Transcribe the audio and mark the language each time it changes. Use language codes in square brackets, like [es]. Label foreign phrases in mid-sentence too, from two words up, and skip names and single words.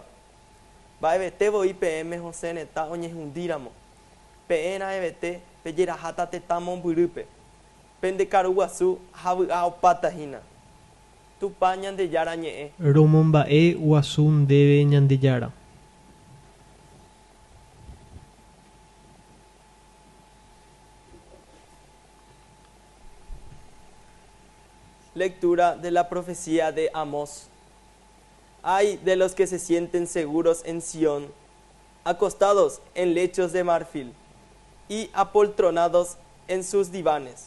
[gn] Mba'evete voi PM José Neta oñehundíramo. Pe'ẽra evete pejeraháta tetã mombyrýpe. Pendekaru guasu havy'a opátahína. Tupa Ñandejára ñe'ẽ. Romomba'e guasu ndéve Ñandejára. [es] Lectura de la profecía de Amós. Ay de los que se sienten seguros en Sión, acostados en lechos de marfil y apoltronados en sus divanes.